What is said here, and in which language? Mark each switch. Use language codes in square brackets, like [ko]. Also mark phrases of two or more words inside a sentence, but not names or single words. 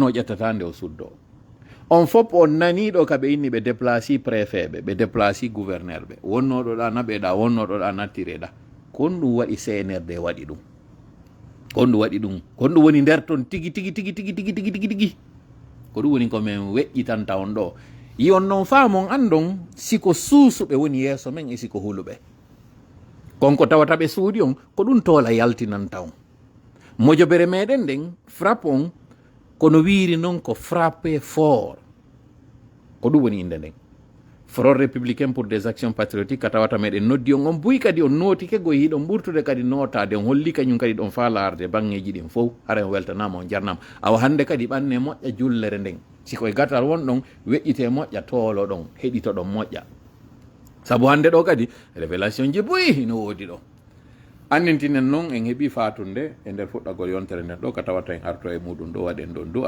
[ff] o ƴettata nde o suddo on fof on naniɗo ka ɓe inni ɓe déplaci préfet ɓe déplaci gouverneur ɓe wonnoɗo ɗa naɓeɗa wonnoɗo ɗa nattireɗa kon ɗum waɗi CNRD waɗi ɗum kon ɗum waɗi ɗum kon ɗum woni nder toon tigi ko ɗum woni komin weƴƴitanta on ɗo yon noon faamon andon siko suusuɓe woni yeeso men e siko huluɓe konko tawata ɓe suudi on ko ɗum toola yaltinanta on mojobere meɗen nden frappe on kono wiiri noon ko [fr] frappé fort [ff] ko ɗum woni inde nden [fr] front républicain pour des actions patriotiques [ff] ka tawata meɗen noddi on buy kadi on nootike go yiɗon ɓurtude kadi notade on holli kañum kadi ɗon falarde bangeji ɗin fof hara on weltanama on jarnama awa hande kadi ɓanne moƴƴa jullere nden sikoye gatal won ɗon weƴƴite moƴƴa toolo ɗon heɗito ɗon moƴƴa saabu hande ɗo kadi révélation ji boyi no woodi ɗo andintinen noon en heeɓi fatunde e nder fuɗɗagol yontere nden ɗo ka tawata en arto e muɗum ɗo waɗen ɗon du'a